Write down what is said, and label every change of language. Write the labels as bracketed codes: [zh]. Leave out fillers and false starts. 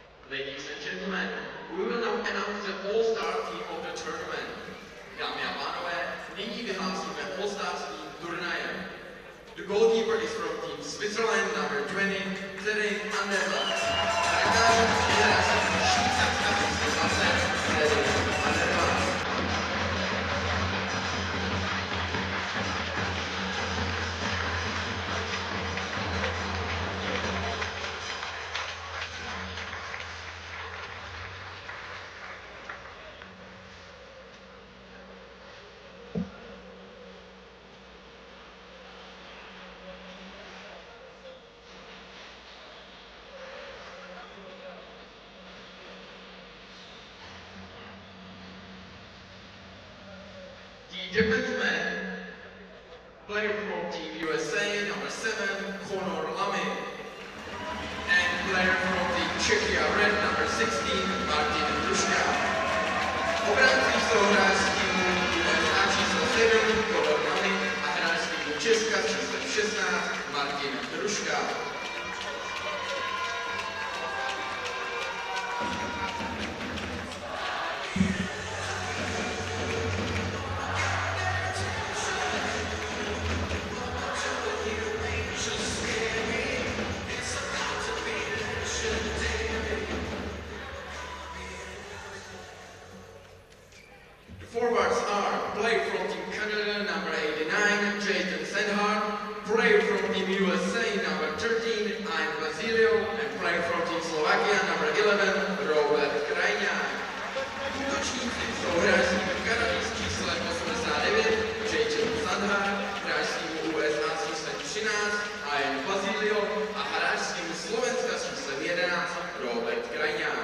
[en] Ladies and gentlemen, we will now announce the all-star team of the tournament. [cs] Dámy a pánové, nyní vyhlásíme all-star team turnaje. [en] The goalkeeper is from Team Switzerland, number 20, Cedric Anderlecht. [cs] Brankářem generace švýcarská reprezentace Cedric Anderlecht. [en] The defenseman, player from Team USA, number 7, Conor Lamy. And player from Team Czechia Red, number 16, Martin Druška. [cs] Obránci jsou hráč z týmu USA číslo 7, Conor Lamy a hráč z týmu Česka s číslem 16, Martin Druška. [en] Forwards are player from Team Canada, number 89, Jason Sandhart, player from Team USA, number 13, Ian Basilio, and player from Team Slovakia, number 11, Hradec Kralove. [cs] Útočníci jsou hráč z týmu Kanady s číslem 89, Jason Sandhart, hráč z týmu USA s číslem 13, Ian Basilio a hráč z týmu Slovenska s číslem 11, Hradec Kralove.